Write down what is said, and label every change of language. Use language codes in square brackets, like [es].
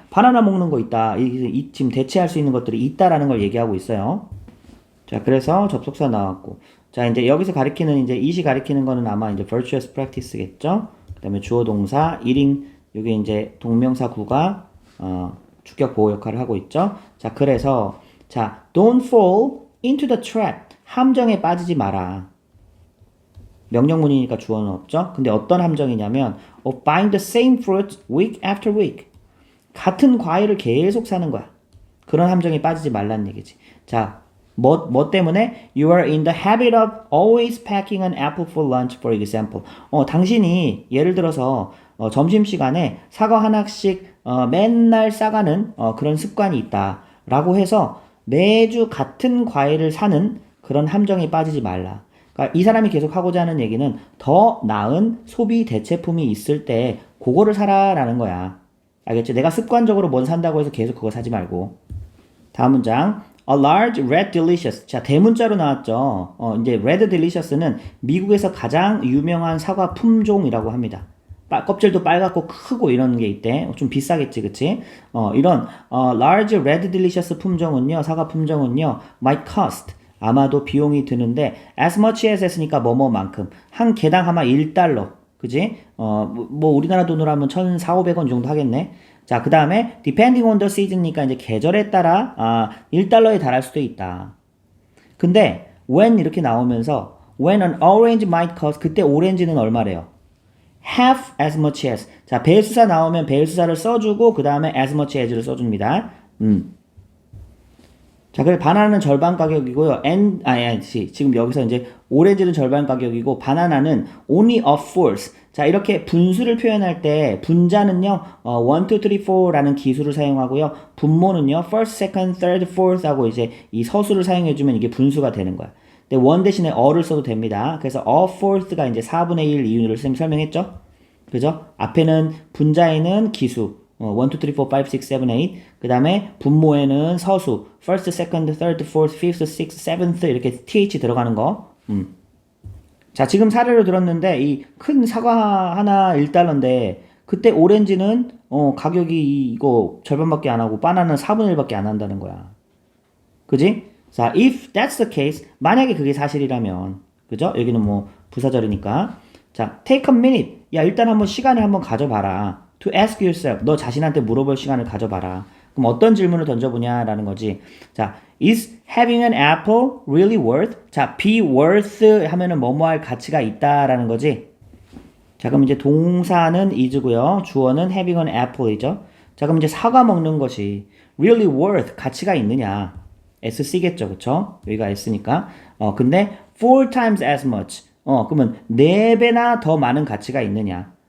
[ko] 바나나 먹는 거 있다. 지금 대체할 수 있는 것들이 있다라는 걸 얘기하고 있어요. 자 그래서 접속사 나왔고 자 이제 여기서 가리키는 이제 it이 가리키는 거는 아마 이제 virtuous practice 겠죠? 그 다음에 주어 동사 1인 여기 이제 동명사 구가 주격 보호 역할을 하고 있죠. [en] 자, 그래서 자, don't fall into the trap. [ko] 함정에 빠지지 마라. 명령문이니까 주어는 없죠. [en] 근데 어떤 함정이냐면 of buying the same fruit week after week. [ko] 같은 과일을 계속 사는 거야. 그런 함정에 빠지지 말라는 얘기지. 자, 뭐 때문에? [en] You are in the habit of always packing an apple for lunch, for example. [ko] 당신이 예를 들어서 점심시간에 사과 하나씩 맨날 싸가는 그런 습관이 있다. 라고 해서 매주 같은 과일을 사는 그런 함정에 빠지지 말라. 그러니까 이 사람이 계속 하고자 하는 얘기는 더 나은 소비 대체품이 있을 때 그거를 사라라는 거야. 알겠지? 내가 습관적으로 뭔 산다고 해서 계속 그거 사지 말고. 다음 문장. A large red delicious. 자, 대문자로 나왔죠. 이제 red delicious는 미국에서 가장 유명한 사과 품종이라고 합니다. 껍질도 빨갛고 크고 이런 게 있대. 좀 비싸겠지, 그치? 이런 large red delicious 품종은요, 사과 품종은요, might cost. 아마도 비용이 드는데 as much as 했으니까 뭐뭐만큼 한 개당 아마 1달러. 그지? 뭐 우리나라 돈으로 하면 1,400~500원 정도 하겠네. 자, 그 다음에 depending on the season 이니까 이제 계절에 따라 1달러에 달할 수도 있다. 근데 when 이렇게 나오면서 when an orange might cost 그때 오렌지는 얼마래요? [en] half as much as. [ko] 자, 배수사 나오면 배수사를 써주고 그 다음에 as much as를 써줍니다. 자, 그래서 바나나는 절반 가격이고요. 지금 여기서 이제 오렌지는 절반 가격이고 바나나는 only a fourth. 자, 이렇게 분수를 표현할 때 분자는요, 1, 2, 3, 4라는 기술을 사용하고요. 분모는요, first, second, third, fourth 하고 이제 이 서술을 사용해주면 이게 분수가 되는 거야. 근데 원 대신에 어를 써도 됩니다. 그래서 a fourth가 이제 4분의 1 이유를 설명했죠? 그죠? 앞에는 분자에는 기수. 1, 2, 3, 4, 5, 6, 7, 8. 그 다음에 분모에는 서수. [en] first, second, third, fourth, fifth, sixth, seventh 이렇게 th 들어가는 거. [ko] 자, 지금 사례로 들었는데 이 큰 사과 하나 1달러인데 그때 오렌지는 가격이 이거 절반밖에 안 하고 바나나는 4분의 1밖에 안 한다는 거야. 그지? 자, if that's the case, 만약에 그게 사실이라면, 그죠? 여기는 뭐 부사절이니까. [en] 자, take a minute. [ko] 야, 일단 한번 시간을 한번 가져봐라. [en] To ask yourself. [ko] 너 자신한테 물어볼 시간을 가져봐라. 그럼 어떤 질문을 던져보냐라는 거지. [en] 자, is having an apple really worth? [ko] 자, be worth 하면은 뭐뭐 할 가치가 있다라는 거지. 자, 그럼 이제 동사는 is고요. 주어는 having an apple이죠. 자, 그럼 이제 사과 먹는 것이 really worth 가치가 있느냐? SC겠죠, 그쵸? 여기가 S니까. [en] 근데 4 times as much. [ko] 그러면 4배나 더 많은 가치가 있느냐?